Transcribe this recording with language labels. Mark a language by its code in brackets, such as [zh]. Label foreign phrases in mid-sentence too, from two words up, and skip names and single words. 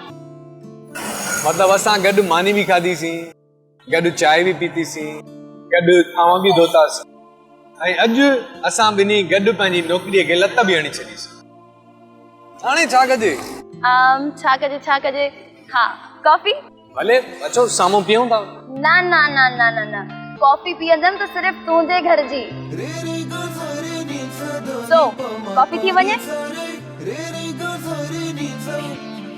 [sd] मतलब असां गॾु मानी भी खाधीसीं, गॾु चांहि भी पीतीसीं, गॾु थांव भी धोतासीं, ऐं अॼु असां ॿिन्ही गॾु पंहिंजी नौकरीअ खे लत भी हणी छॾीसीं। हाणे छा कजे? छा कजे? हा, कॉफी? भले अचो साम्हूं पियूं था। ना ना ना ना ना ना, कॉफी पीअंदमि त सिर्फ़ तुंहिंजे घर जी। तो कॉफी थी वञे?